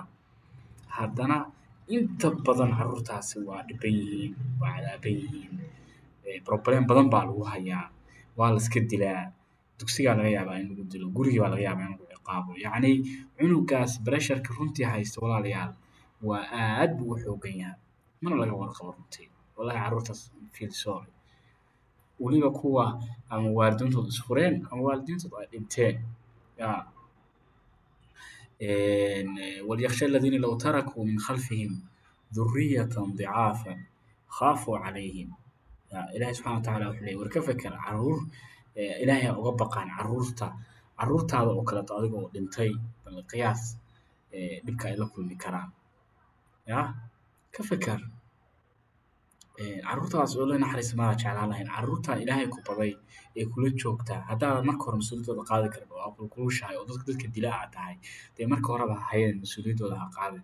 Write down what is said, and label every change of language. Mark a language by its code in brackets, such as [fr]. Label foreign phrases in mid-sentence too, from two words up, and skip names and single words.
[so] Haddana inta badan carruurtaasi waa dhibban yihiin, waa cadaaban yihiin. Problem badan baa lagu hayaa, waa la iska dilaa, dugsigaa laga yaabaa in lagu dilo, gurigii baa laga yaabaa in lagu ciqaabo. Yacni cunugaas pressure-ka runtii haysta walaalayaal waa aad buu u xooggan yahay. Mana laga warqabo runtii. Wallahi carruurtaas [en] feel sorry. [so] Weliba kuwa ama waalidiintooda is fureen ama waalidiintooda ay dhinteen. [ar] Yaa وليخشى الذين لو تركوا من خلفهم ذرية ضعافا خافوا عليهم. إلهي سبحانه وتعالى [so] wuxuu leeyahay war ka feker carruur Ilaahay uga baqaan carruurtaada oo kaleeto adiga oo dhintay bal qiyaas dhibka ay la kulmi karaan. Yaa ka feker carruurtaas oo la naxariis ma jeclaan lahayn carruurta Ilaahay ku baday ee kula joogta haddaadan marka hore mas'uuliyadooda qaadi karin oo aad kulushahay oo dadka dilaa aad tahay dee marka horeba ha hayeen mas'uuliyadooda ha qaadin.